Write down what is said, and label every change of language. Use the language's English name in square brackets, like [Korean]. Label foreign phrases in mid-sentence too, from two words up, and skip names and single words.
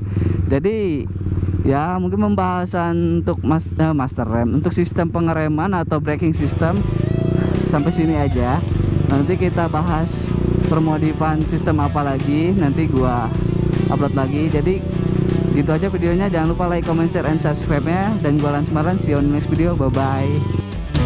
[Indonesian] Jadi ya mungkin pembahasan untuk master rem, untuk sistem pengereman atau [English] braking system [Indonesian] sampai sini aja. Nanti kita bahas permodifan sistem apa lagi, nanti gua upload lagi. Jadi gitu aja videonya. Jangan lupa [English] like, comment, share, and subscribe [Indonesian] nya. Dan gua Lans Maran, [English] see you on next video. Bye bye.